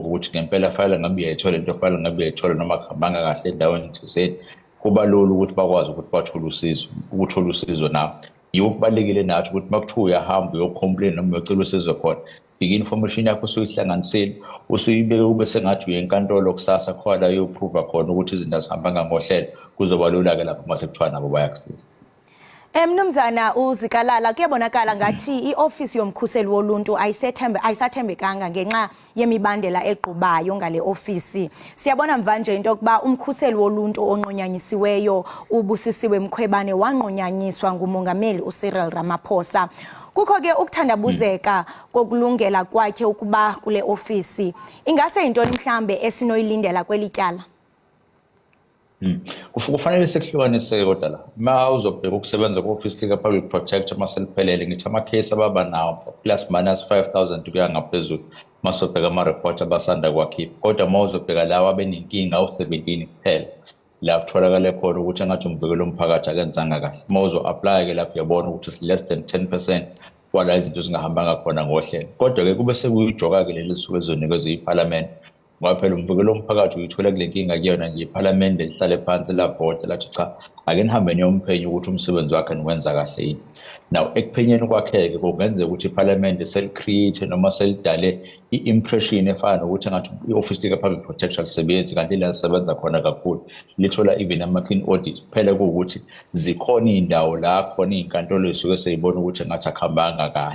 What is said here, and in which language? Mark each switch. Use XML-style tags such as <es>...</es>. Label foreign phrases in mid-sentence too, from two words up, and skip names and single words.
<zu>ukuthi ngempela fanele ngabe uyayithola into fanele ngabe uyayithola noma kuhambanga kahle endaweni thizeni kuba lula ukuthi bakwazi ukuthi ukuthola usizo nawo yiwo kubalulekile nathi ukuthi uma kuthiwa uyahamba uyocomplain noma uyocela usizo khona i-information yakho usuyihlanganisile usuyibeke kube sengathi uye enkantolo kusasa khona uyoprova khona ukuthi izinto azihambanga ngohlelo kuzoba lula-ke lapho uma sekuthiwa nabo bayakusiza.</zu> <xh>Mnumzana uZikalala kuyabonakala ngathi ioffice yomkhuseli woluntu ayisathembekanga ngenxa yemibandela egqubayo ngale office. Siyabona mvanje into yokuba umkhuseli woluntu onqonyanyisiweyo uBusisiwe Mkhwebane wanqonyanyiswa ngumongameli uCyril Ramaphosa. Kukho ke ukuthandabuzeka kokulungela kwakhe ukuba kule office. Ingase intoni mhlambe esinoyilindela kwelityala?</xh> <zu>Kufanele sekuhlukanise kodwa la ma uzobheka ukusebenza ku-office lika</zu> <en>public protector</en> <zu>maseliphelele ngithi ama-case ababa nawo</zu> <en>plus minus</en> <zu>5,000 kuya ngaphezulu masobheka ama-report abasanda kwakhipha kodwa ma uzobheka lawo abenenkinga awu-17 kuphela la kutholakale khona ukuthi engathi umvikelo womphakathi akenzanga kahle ma uzo-apply-ke lapho uyabona ukuthi</zu> <en>it's less than 10%</en> <zu>kwala izinto zingahambanga khona ngohlelo kodwa-ke kube sekuyijoka-ke leli lisuke ezonikezwe iphalamende ngoba phela umvikelo womphakathi uyithola kule nkinga kuyona nje iphalamende lihlale phansi labhoda lathi cha ake nihambe niyomphenyo ukuthi umsebenzi wakhe niwenza kahle yini. Now ekuphenyeni kwakhe-ke kungenzeka ukuthi iphalamende seli-create noma selidale i-impression efana nokuthi engathi i-office lika-</zu> <en>public protection</en> <zu>lisebenzi kanti la lisebenza khona kakhulu lithola even ama-</zu> <en>clean audit</en> <zu>kuphela kuwukuthi zikhona iy'ndawo la khona iy'nkantolo zisuke seyibona ukuthi engathi akuhambanga kahle.</zu>